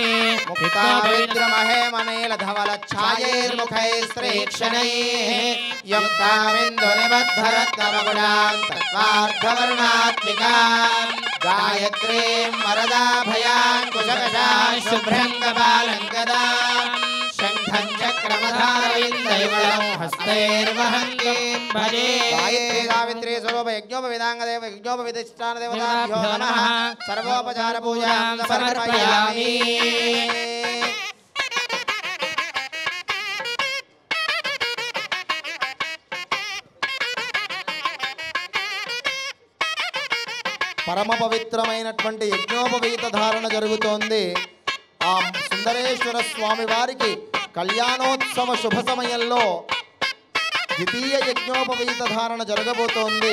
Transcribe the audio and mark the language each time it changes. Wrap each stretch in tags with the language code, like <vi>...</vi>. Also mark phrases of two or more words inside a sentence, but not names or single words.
<sa>मुक्ताविद्रमहे मनेल धवल छायैर्मुखैस्त्रेक्षणैः युक्तामिन्दुनिबद्धरत्नमगुणां तत्त्वार्थवर्णात्मिकां गायत्रीं वरदाभयाङ्कुशकशां शुभ्रं कपालं गदां शङ्खं चक्रमधारयन्दैवलं हस्तैर्वहन्तीं भजे. गायत्री सावित्री स्वरूप यज्ञोपवीताङ्गदेव यज्ञोपवीतिष्ठानदेवताभ्यो नमः सर्वोपचार पूजां समर्पयामि.</sa> <te>పరమ పవిత్రమైనటువంటి యజ్ఞోపవీత ధారణ జరుగుతోంది. ఆ సుందరేశ్వర స్వామి వారికి కళ్యాణోత్సవ శుభ సమయంలో ద్వితీయ యజ్ఞోపవీత ధారణ జరగబోతోంది.</te>